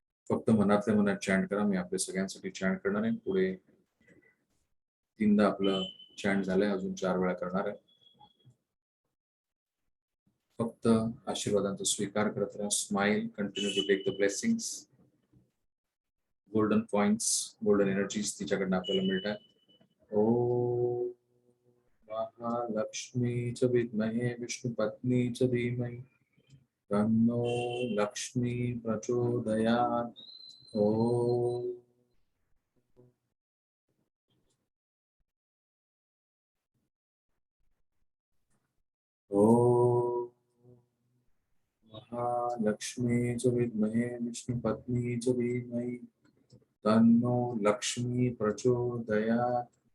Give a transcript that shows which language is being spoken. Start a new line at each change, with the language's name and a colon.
Marathi: फक्त मनातल्या मनात चॅन्ट करा. मी आपल्या सगळ्यांसाठी चॅन्ट करणार आहे. पुढे 3दा आपलं चॅन्ट झालंय, अजून 4 वेळा करणार आहे. फक्त आशीर्वादांचा स्वीकार करत राहा.
English: Smile, continue to take the blessings.
Marathi: Golden points, golden energies तिच्याकडनं आपल्याला मिळतात.
Sanskrit: ओम महालक्ष्मीच विद्महे विष्णुपत्नीच धीमहि तन्नो लक्ष्मी प्रचोदयात्. ओम ओम महालक्ष्मीच विद्महे विष्णुपत्नीच धीमहि तन्नो लक्ष्मी प्रचोदयात्.